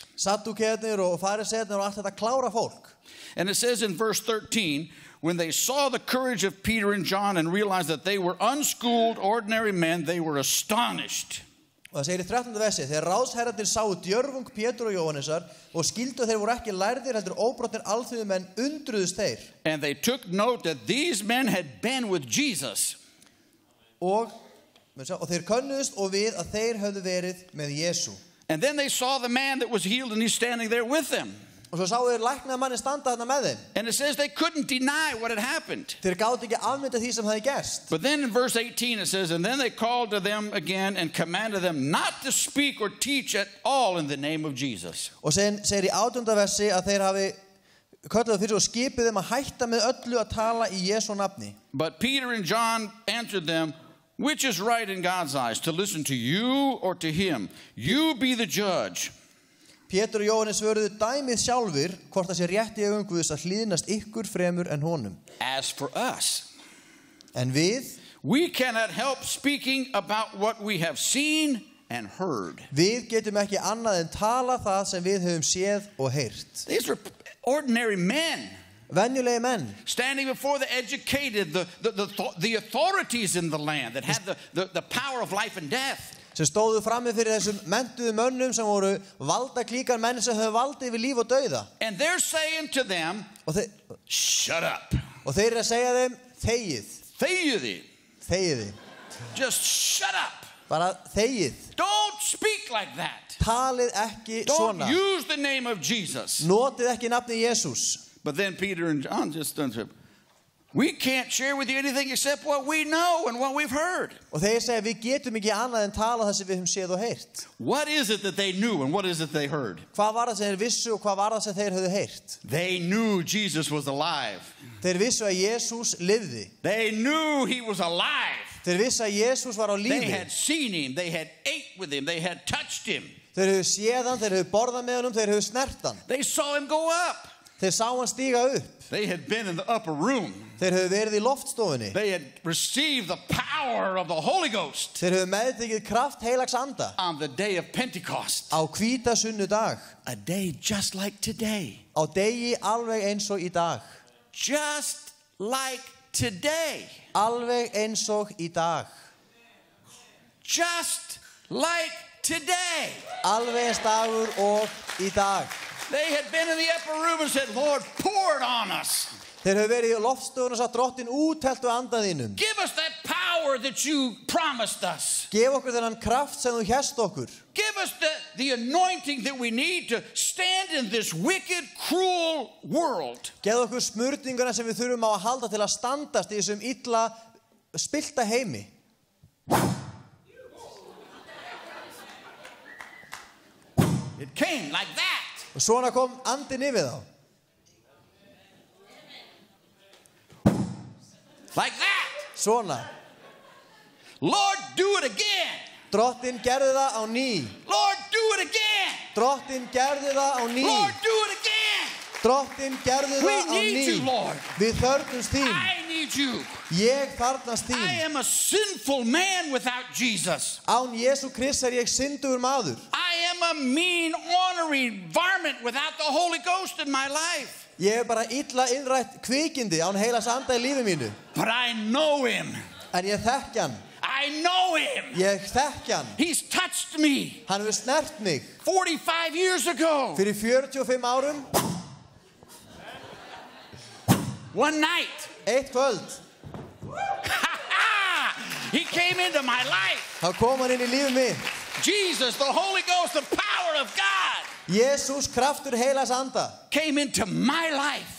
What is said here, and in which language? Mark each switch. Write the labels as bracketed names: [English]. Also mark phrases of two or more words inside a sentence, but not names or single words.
[Icelandic] Saddúkeirnir og fariseirnir og allt þetta klára fólk. [English] And it says in verse 13, when they saw the courage of Peter and John and realized that they were unschooled, ordinary men, they were astonished. [Icelandic] Og það segir í 13. versi, þegar ráðsherrarnir sáu djörfung Pétur og Jóhannesar og skildu þeir voru ekki lærðir heldur óbrotnir alþýðumenn undruðust þeir. [English] And they took note that these men had been with Jesus. [Icelandic] Og þeir könnuðust og við að þeir höfðu verið með Jesú. [English] And then they saw the man that was healed and he's standing there with them. [Icelandic] Og svo sáu þeir læknaða manni standa þarna með þeim. [English] And it says they couldn't deny what had happened. [Icelandic] Þeir gátu ekki afmynda því sem hafði gerst. [English] But then in verse 18 it says, and then they called to them again and commanded them not to speak or teach at all in the name of Jesus. [Icelandic] Og sen segir í 18. versi að þeir hafi kölluðu fyrir og skipið þeim að hætta með öllu að tala í Jesú nafni. [English] But Peter and John answered them, which is right in God's eyes, to listen to you or to him? You be the judge. [Icelandic] Pétur og Jóhannes svöruðu dæmið sjálfur hvort það sé rétt í augum Guðs að hlýðnast ykkur fremur en honum. [English] As for us, [Icelandic] en við, [English] we cannot help speaking about what we have seen and heard. [Icelandic] Við getum ekki annað en tala það sem við höfum séð og heyrt. [English] These were ordinary men. [Icelandic] Venjulegi menn. [English] Standing before the educated, the authorities in the land that had the power of life and death. [Icelandic] Sem stóðu frammi fyrir þessum menntuðu mönnum sem voru valdaklíkar menn sem höfðu valdið yfir líf og dauða. [English] And they're saying to them, shut up. [Icelandic] Og þeir að segja þeim, þegið. Þegið. [English] Just shut up. [Icelandic] Bara þegið. [English] Don't speak like that. [Icelandic] Talið ekki svona. [English] Don't use the name of Jesus. [Icelandic] Notið ekki nafni Jesús. [English] But then Peter and John just said, We can't share with you anything except what we know and what we've heard. [Icelandic] Og þeir segja við getum ekki annað en tala það sem við höfum séð og heyrt. [English] What is it that they knew and what is it they heard? [Icelandic] Hvað var það sem þeir vissu og hvað var það sem þeir höfðu heyrt? [English] They knew Jesus was alive. [Icelandic] Þeir vissu að Jesús lifði. [English] They knew he was alive. [Icelandic] Þeir vissu að Jesús var á lífi. [English] They had seen him, they had ate with him, they had touched him. [Icelandic] Þeir höfðu séð hann, þeir höfðu borðað með honum, þeir höfðu snert hann. [English] They saw him go up. [Icelandic] Þeir sá hann stíga upp. [English] They had been in the upper room. [Icelandic] Þeir höfðu verið í loftstofunni. [English] They had received the power of the Holy Ghost. [Icelandic] Þeir höfðu meðtekið kraft heilags anda. [English] On the day of Pentecost. [Icelandic] Á hvítasunnudag. [English] A day just like today. [Icelandic] Á degi alveg eins og í dag. [English] Just like today. [Icelandic] Alveg eins og í dag. [English] Just like today. [Icelandic] Alveg eins dagur og í dag. [English] They had been in the upper room and said, Lord, pour it on us. [Icelandic] Þeir höfðu verið í loftstofunni og sagt, Drottin, útheltu andan þínum. [English] Give us that power that you promised us. [Icelandic] Gef okkur þennan kraft sem þú hérst okkur. [English] Give us the anointing that we need to stand in this wicked, cruel world. [Icelandic] Gef okkur smurninguna sem við þurfum á að halda til að standast í þessum illa spillta heimi. [English] It came like that. [Icelandic] Og svona kom andinn yfir þá. [English] Like that. [Icelandic] Svona. [English] Lord, do it again. [Icelandic] Drottin gerði það á ný. [English] Lord, do it again. [Icelandic] Drottin gerði það á ný. [English] Lord, do it again. [Icelandic] Drottin gerði það á ný. [English] We need you, Lord. [Icelandic] Við þörfnumst þín. [English] I need you. [Icelandic] Ég þarfnast þín. [English] I am a sinful man without Jesus. [Icelandic] Án Jesú Krists ég syndugur maður. [English] I am a mean, ornery varmint without the Holy Ghost in my life. [Icelandic] Ég bara illa innrætt kvikindi án heilags anda í lífi mínu. [English] But I know him. [Icelandic] En ég þekki hann. [English] I know him. [Icelandic] Ég þekki hann. [English] He's touched me. [Icelandic] Hann hefur snert mig. [English] 45 years ago. [Icelandic] Fyrir 45 árum. [English] One night. [Icelandic] Eitt kvöld. [English] He came into my life. [Icelandic] Þá kom hann inn í lífið mitt. [English] Jesus, the Holy Ghost, the power of God. [Icelandic] Jesús kraftur heilags anda. [English] Came into my life.